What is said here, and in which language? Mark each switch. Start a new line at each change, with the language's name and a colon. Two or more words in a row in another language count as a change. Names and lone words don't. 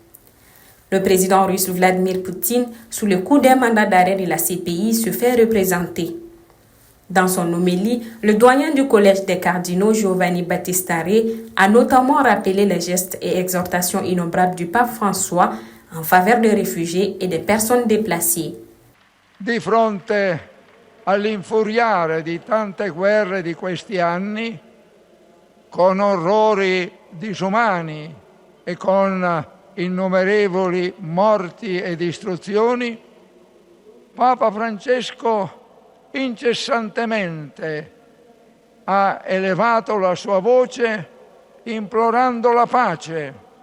French: Le président russe Vladimir Poutine, sous le coup d'un mandat d'arrêt de la CPI, se fait représenter. Dans son homélie, le doyen du collège des cardinaux Giovanni Battista Re a notamment rappelé les gestes et exhortations innombrables du pape François en faveur des réfugiés et des personnes déplacées.
Italian: Di fronte all'infuriare di tante guerre di questi anni, con orrori disumani e con innumerevoli morti e distruzioni, Papa Francesco incessantemente ha elevato la sua voce implorando la pace,